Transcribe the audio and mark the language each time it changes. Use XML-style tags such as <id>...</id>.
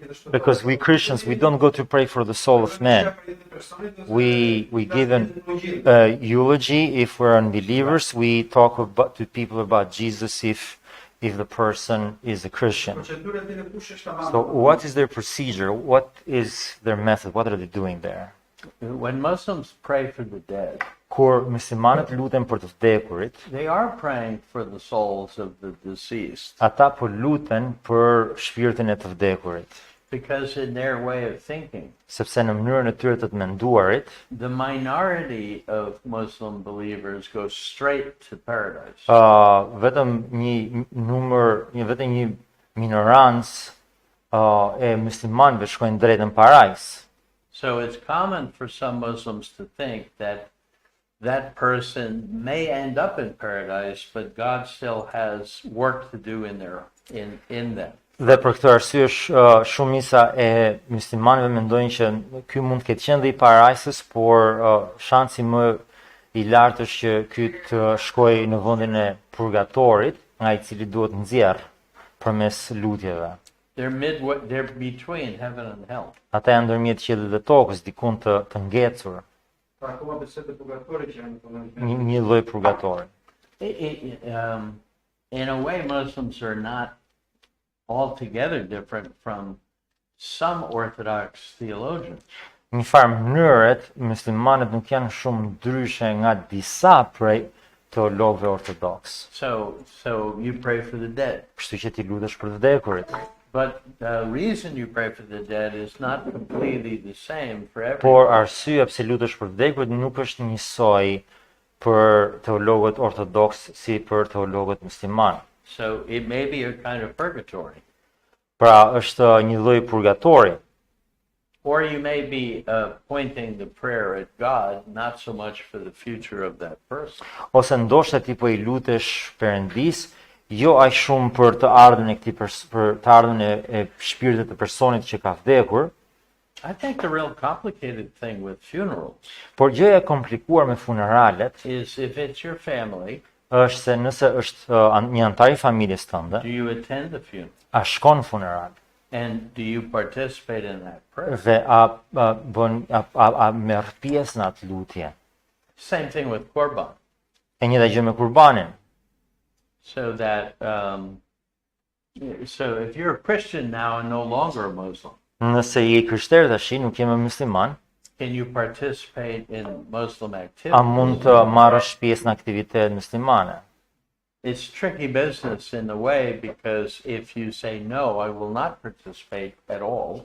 <en>Because we Christians, we don't go to pray for the soul of man. We give an eulogy if we're unbelievers. We talk to people about Jesus if the person is a Christian. So what is their procedure? What is their method? What are they doing there? When Muslims pray for the dead,</en> <sq>Kur muslimanët luten për të vdekurit,</sq> <en>they are praying for the souls of the deceased.</en> <sq>ata po luten për shpirtin e të vdekurit.</sq> <en>Because in their way of thinking,</en> <sq>Sepse në mënyrën e tyre të menduarit,</sq> <en>the minority of Muslim believers go straight to paradise.</en> <sq>Vetëm vetëm një minorancë e muslimanëve shkojnë drejt në parajs.</sq> <en>So it's common for some Muslims to think that that person may end up in paradise, but God still has work to do in them.</en> <sq>Dhe për këtë arsye shumica e muslimanëve mendojnë që ky mund të ketë qenë dhe i parajsës, por shansi më i lartë është që ky të shkojë në vendin e purgatorit, nga i cili duhet nxjerr përmes lutjeve.</sq> <en>They're between heaven and hell.</en> <sq>Ata janë ndërmjet qiellit dhe tokës, dikun të ngecur, Acum besede purgatorice hanno një lloj purgatori.</sq> <en>In a way, Muslims are not altogether different from some Orthodox theologians.</en> <sq>Një farë mënyret, muslimanët nuk janë shumë ndryshe nga disa prej teologëve ortodoks.</sq> <en>So you pray for the dead.</en> <sq>Kështu që ti lutesh për të vdekurit.</sq> <en>But the reason you pray for the dead is not completely the same for everyone.</en> <sq>Por arsyeja pse lutesh për të vdekurit nuk është njësoj për teologët ortodoks si për teologët musliman.</sq> <en>So it may be a kind of purgatory.</en> <sq>Pra është një lloj purgatori.</sq> <en>Or you may be pointing the prayer at God, not so much for the future of that person.</en> <sq>Ose ndoshta ti po I lutesh Perëndis, jo aq shumë për të ardhmen e këtij për të ardhmen e shpirtit të personit që ka vdekur,</sq> <en>I think the real complicated thing with funerals</en> <sq>por gjëja e komplikuar me funeralet</sq> <en>is if it's your family,</en> <sq>është se nëse është një antar I familjes tënde,</sq> <en>do you attend the funeral?</en> <sq>a shkon në funeral</sq> <en>And do you participate in that prayer?</en> <sq>dhe a merr pjesë në atë lutje.</sq> <en>Same thing with Korban.</en> <sq>E njëjta gjë me kurbanin.</sq> <en>So that, so if you're a Christian now and no longer a Muslim,</en> <sq>Nëse je krishter tash, nuk je më musliman,</sq> <en>can you participate in Muslim</en> <sq>a</sq> <en>activities?</en> <sq>mund të marrësh pjesë në aktivitetet muslimane?</sq> <en>It's tricky business in a way because if you say no, I will not participate at all.</en>